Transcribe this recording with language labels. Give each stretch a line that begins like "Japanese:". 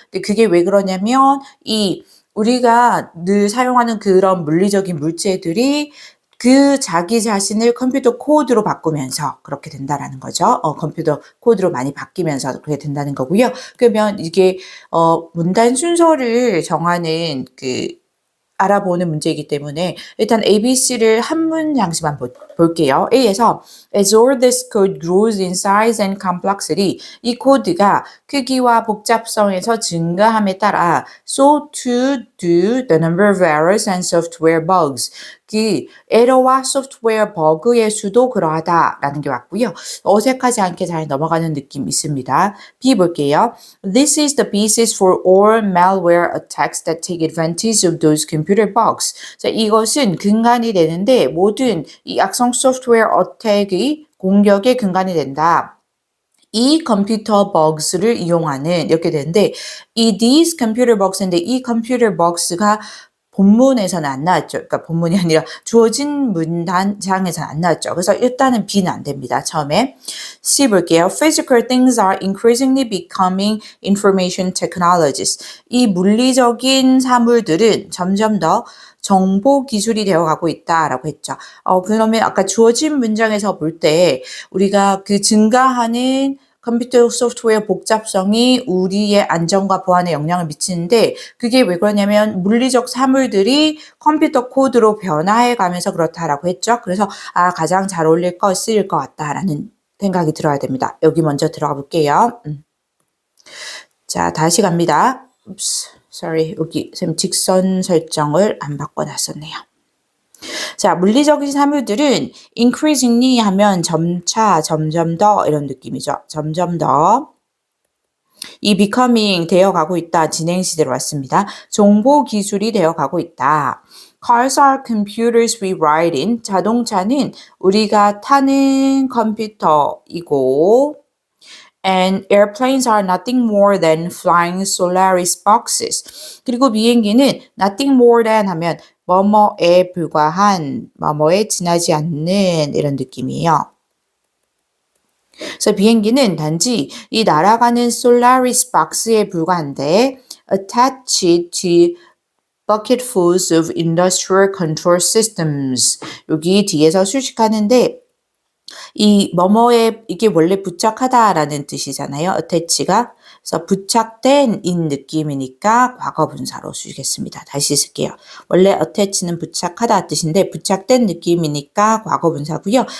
Korean: 근데 그게 왜 그러냐면 우리가 늘 사용하는 그런 물리적인 물체들이 그 자기 자신을 컴퓨터 코드로 바꾸면서 그렇게 된다라는 거죠. 컴퓨터 코드로 많이 바뀌면서 그렇게 된다는 거고요. 그러면 이게 문단 순서를 정하는 알아보는 문제이기 때문에 일단 ABC를 한 문장씩만 볼게요.
English: A에서 As all this code grows in size and complexity,
Korean: 이 코드가 크기와 복잡성에서 증가함에 따라
English: so too do the number of errors and software bugs.
Korean: 그 에러와 소프트웨어 버그의 수도 그러하다라는 게 왔고요. 어색하지 않게 잘 넘어가는 느낌 있습니다. B 볼게요.
English: This is the basis for all malware attacks that take advantage of those computer bugs.
Korean: 자, 이것은 근간이 되는데 모든 이 악성 소프트웨어 어택의 공격의 근간이 된다. 이 컴퓨터 버그스를 이용하는 이렇게 되는데
English: these computer bugs
Korean: 인데 이 computer bugs가 본문에서는 안 나왔죠. 그러니까 본문이 아니라 주어진 문단장에서는 안 나왔죠. 그래서 일단은 B는 안 됩니다. 처음에 C 볼게요.
English: Physical things are increasingly becoming information technologies.
Korean: 이 물리적인 사물들은 점점 더 정보 기술이 되어가고 있다라고 했죠. 그러면 아까 주어진 문장에서 볼 때 우리가 그 증가하는 컴퓨터 소프트웨어 복잡성이 우리의 안전과 보안에 영향을 미치는데 그게 왜 그러냐면 물리적 사물들이 컴퓨터 코드로 변화해 가면서 그렇다라고 했죠. 그래서 가장 잘 어울릴 거 쓰일 것 같다라는 생각이 들어야 됩니다. 여기 먼저 들어가 볼게요. 자, 다시 갑니다. sorry, 여기 쌤 직선 설정을 안 바꿔놨었네요. 자, 물리적인 사물들은 increasingly 하면 점차, 점점 더 이런 느낌이죠. 점점 더. 이 becoming 되어가고 있다. 진행 시대로 왔습니다. 정보 기술이 되어가고 있다.
English: Cars are computers we ride in.
Korean: 자동차는 우리가 타는 컴퓨터이고
English: And airplanes are nothing more than flying Solaris boxes.
Korean: 그리고 비행기는
English: nothing more than
Korean: 하면 뭐뭐에 불과한, 뭐뭐에 지나지 않는 이런 느낌이에요. 그래서 비행기는 단지 이 날아가는 Solaris 박스에 불과한데
English: attached to bucketfuls of industrial control systems.
Korean: 여기 뒤에서 수식하는데 이 뭐뭐에 이게 원래 부착하다라는 뜻이잖아요. attach가. 그래서 부착된 인 느낌이니까 과거 분사로 쓰겠습니다. 다시 쓸게요. 원래 attach는 부착하다 뜻인데 부착된 느낌이니까 과거 분사고요.